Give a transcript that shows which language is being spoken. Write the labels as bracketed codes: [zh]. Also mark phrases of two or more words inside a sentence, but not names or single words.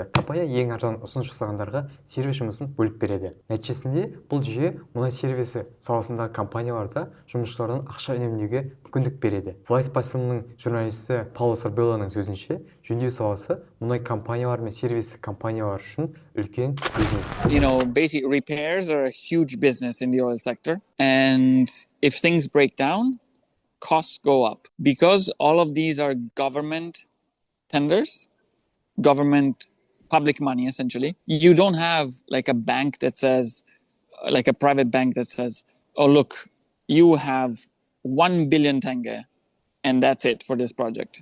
[kk] Компания ең арзан ұсыныс жасағандарға сервис жұмысын бөліп береді. Нәтижесінде бұл жүйе мұнай сервисі саласындағы компанияларда жұмысшылардан ақша үнемдеуге мүмкіндік береді. Vice басылымының журналисті Пауло Сорбеллоның сөзінше, жөндеу саласы мұнай компаниялар мен сервис компаниялар үшін үлкен бизнес. [en] You know, basic repairs are a huge business in the oil sector. And if things break down, costs go up. Because all of these are government tenders, government public money essentially. You don't have like a bank that says, like a private bank that says, oh look, you have 1 billion tenge and that's it for this project.